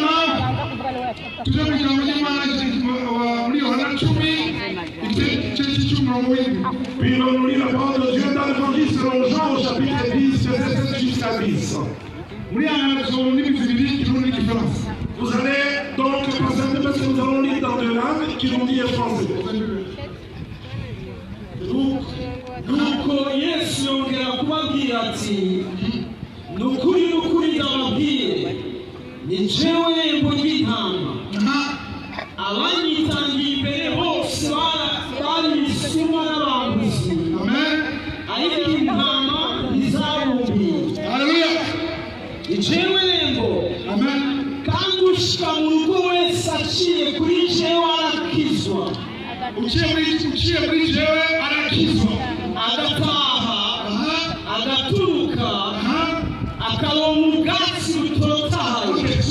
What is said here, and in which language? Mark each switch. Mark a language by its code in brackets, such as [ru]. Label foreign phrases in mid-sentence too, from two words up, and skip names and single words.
[fr] Puis on nous lit la parole de Dieu dans l'évangile selon Jean au chapitre 10, verset 7 jusqu'à 10. Vous allez donc passer parce que nous allons lire dans deux langues qui vont dire français. [rn] nuko Yesu yongera kubabwira ati nukuri ndababwire ni jewe rembo ry'intama abanyitangiye imbere bose bari ibisuma n'abambuzi ariko intama ntizabumviye ni jewe rembo kandi ushika mu rugo wese aciye kuri jewe arakizwa uciye kuri jewe arakizwa agataha agaturuka akaronka ubwatsi butotahaye